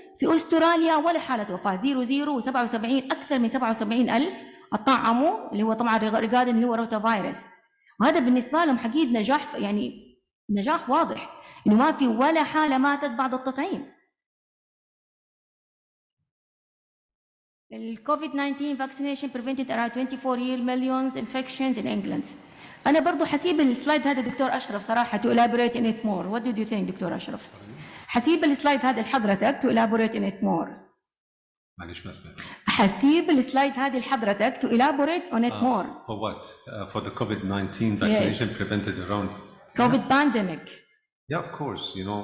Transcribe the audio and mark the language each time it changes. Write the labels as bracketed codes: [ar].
[ar] في استراليا ولا حالة وفاة، 00 و77 أكثر من 77,000 اتطعموا اللي هو طبعا ريغاردن اللي هو روتا فيروس. وهذا بالنسبة لهم حقيقة نجاح، يعني نجاح واضح إنه ما في ولا حالة ماتت بعد التطعيم. [en] COVID-19 vaccination prevented around 24 million infections in England. [ar] أنا برضو حسيب السلايد هذا دكتور أشرف صراحة [en] to elaborate in it more. What did you think doctor أشرف؟ [ar] حسيب السلايد هذا لحضرتك [en] to elaborate in it more. [ar] معلش ما سمعت. حسيب السلايد هذه لحضرتك [en] to elaborate on it more. For what? For the COVID-19 vaccination prevented around COVID pandemic. Yeah, of course.